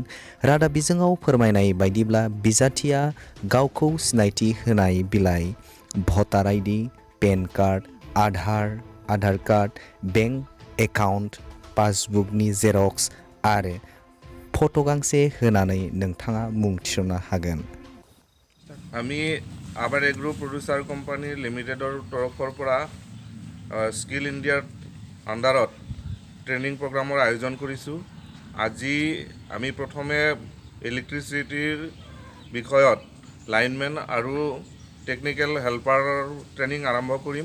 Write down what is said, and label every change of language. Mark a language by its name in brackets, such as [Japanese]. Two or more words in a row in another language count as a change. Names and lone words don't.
[Bodo] रादाब बिजोङाव फोरमायनाय बायदिब्ला बिजाथिया गावखौ सिनायथि होनाय बिलाइ [English] voter ID, PAN card, [Bodo] आधार कार्ड, [English] bank account, [Bodo] पासबुकनि जेरक्स आरो फट' गांसे होनानै नोंथाङा मुं थिसननो हागोन। [Assamese] আমি আবাৰ এগ্ৰ' প্ৰডিউচাৰ কোম্পানী লিমিটেডৰ তৰফৰ পৰা স্কিল ইণ্ডিয়াৰ আণ্ডাৰত ট্ৰেইনিং প্ৰগ্ৰামৰ আয়োজন কৰিছোঁ। আজি আমি প্ৰথমে ইলেক্ট্ৰিচিটিৰ বিষয়ত লাইনমেন আৰু টেকনিকেল হেল্পাৰৰ ট্ৰেইনিং আৰম্ভ কৰিম।